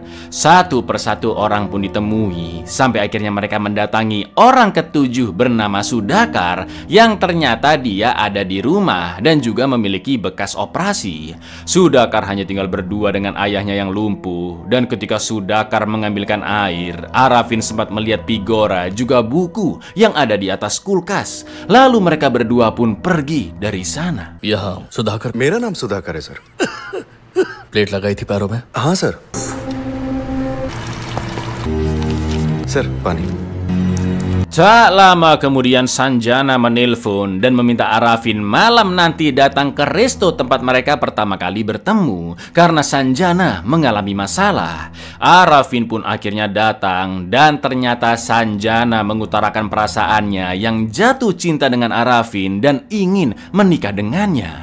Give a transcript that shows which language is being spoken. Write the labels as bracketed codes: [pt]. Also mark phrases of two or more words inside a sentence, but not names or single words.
[id] Satu persatu orang pun ditemui sampai akhirnya mereka mendatangi orang ketujuh bernama Sudakar yang ternyata dia ada di rumah dan juga memiliki bekas operasi. Sudakar hanya tinggal berdua dengan ayahnya yang lumpuh. Dan ketika Sudakar mengambilkan air, Arafin sempat melihat Pigora juga buku yang ada di atas kulkas. Lalu mereka berdua pun pergi dari sana. [hi] यहाँ सुधाकर मेरा नाम सुधाकर है सर। प्लेट लगाई थी पैरों में। हाँ सर। सर पानी। [id] Tak lama kemudian Sanjana menelpon dan meminta Arafin malam nanti datang ke resto tempat mereka pertama kali bertemu karena Sanjana mengalami masalah. Arafin pun akhirnya datang dan ternyata Sanjana mengutarakan perasaannya yang jatuh cinta dengan Arafin dan ingin menikah dengannya.